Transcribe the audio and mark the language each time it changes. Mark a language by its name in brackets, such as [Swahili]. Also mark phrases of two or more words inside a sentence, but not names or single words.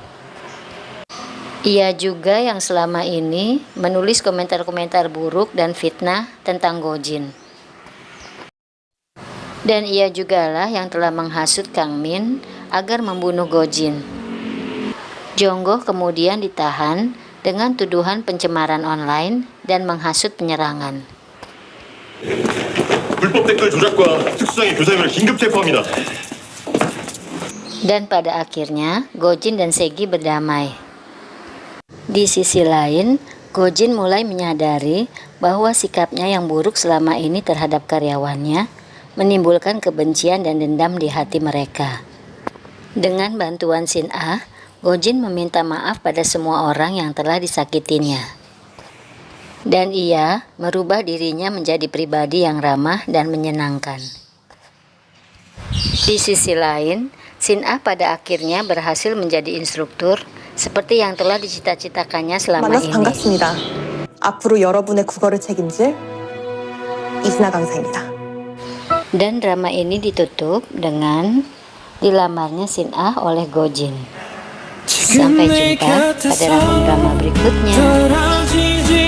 [Indonesian] Ia juga yang selama ini menulis komentar-komentar buruk dan fitnah tentang Gojin. Dan ia jugalah yang telah menghasut Kang Min agar membunuh Gojin. Jonggo kemudian ditahan dengan tuduhan pencemaran online dan menghasut penyerangan. [Korean] 불법 댓글 조작과 특수장애 교사 혐의를 긴급 체포합니다. [Indonesian] Dan pada akhirnya Gojin dan Segi berdamai. Di sisi lain, Gojin mulai menyadari bahwa sikapnya yang buruk selama ini terhadap karyawannya menimbulkan kebencian dan dendam di hati mereka. Dengan bantuan Shin-ah, Gojin meminta maaf pada semua orang yang telah disakitinya. Dan ia merubah dirinya menjadi pribadi yang ramah dan menyenangkan. Di sisi lain, Shin-ah pada akhirnya berhasil menjadi instruktur seperti yang telah dicita-citakannya selama [Korean] 만나서 [Indonesian] ini. [Korean] 반갑습니다. 앞으로 여러분의 국어를 책임질 이순아 강사입니다. [Indonesian] Dan drama ini ditutup dengan dilamarnya Shin-ah oleh Gojin. Sampai jumpa pada drama berikutnya.